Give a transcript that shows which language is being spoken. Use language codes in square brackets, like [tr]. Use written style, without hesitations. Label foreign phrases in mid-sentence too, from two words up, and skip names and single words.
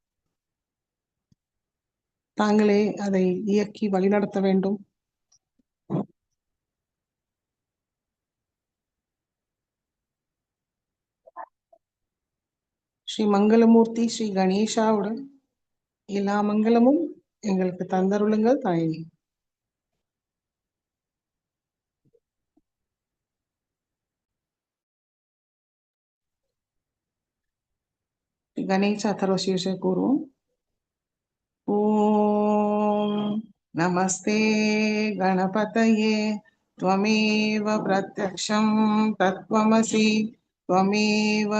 [ta] தாங்களே அதை இயக்கி வழிநடத்த வேண்டும். ஸ்ரீ மங்களமூர்த்தி ஸ்ரீ கணேஷாவுடன் எல்லா மங்களமும் எங்களுக்கு தந்தருளுங்கள் தாயே. [sa] गणेश अथर्वशीर्ष कुरु। ओम नमस्ते गणपतये त्वमेव प्रत्यक्षं तत्त्वमसि त्वमेव